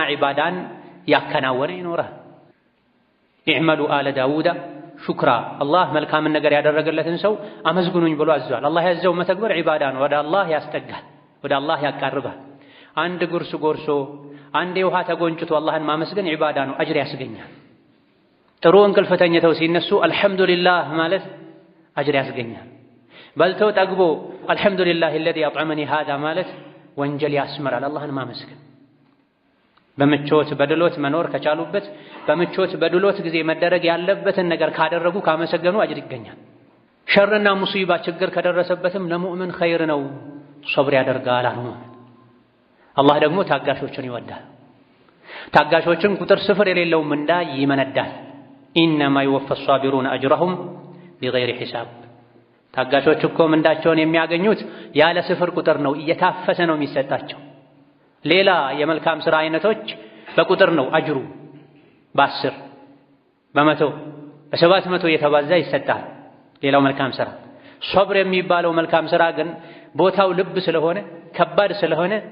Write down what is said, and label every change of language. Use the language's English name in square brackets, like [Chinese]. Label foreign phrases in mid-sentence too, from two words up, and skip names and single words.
[Amharic] ዒባዳን ያከናወነ ይኖራል። [Arabic] اعملوا آل داود شكرا፣ [Amharic] አላህ መልካምን ነገር ያደረገለትን ሰው አመስግኑኝ ብሎ አዟል። አላህ ያዘው መተግበር ዒባዳ ነው፣ ወደ አላህ ያስጠጋል፣ ወደ አላህ ያቃርባል። አንድ ጉርስ ጎርሶ አንድ የውሃ ተጎንጭቶ አላህን ማመስገን ዒባዳ ነው፣ አጅር ያስገኛል። ጥሩ እንቅልፍ ተኝተው ሲነሱ አልሐምዱሊላህ ማለት አጅር ያስገኛል። በልቶ ጠግቦ [Arabic] الحمد لله الذي أطعمني هذا [Amharic] ማለት ወንጀል ያስመራል። አላህን ማመስገን በምቾት በድሎት መኖር ከቻሉበት በምቾት በድሎት ጊዜ መደረግ ያለበትን ነገር ካደረጉ ካመሰገኑ አጅር ይገኛል። ሸርና ሙሲባ ችግር ከደረሰበትም ለሙእምን ኸይር ነው፣ ሶብር ያደርጋል አሉ። አላህ ደግሞ ታጋሾችን ይወዳል። ታጋሾችን ቁጥር ስፍር የሌለው ምንዳ ይመነዳል። [Arabic] إنما يوفى الصابرون أجرهم بغير حساب [Amharic] ታጋሾች እኮ ምንዳቸውን የሚያገኙት ያለ ስፍር ቁጥር ነው፣ እየታፈሰ ነው የሚሰጣቸው። ሌላ የመልካም ሥራ አይነቶች በቁጥር ነው አጅሩ፣ በ10 በ100 በ700 እየተባዛ ይሰጣል ሌላው መልካም ሥራ። ሶብር የሚባለው መልካም ሥራ ግን ቦታው ልብ ስለሆነ ከባድ ስለሆነ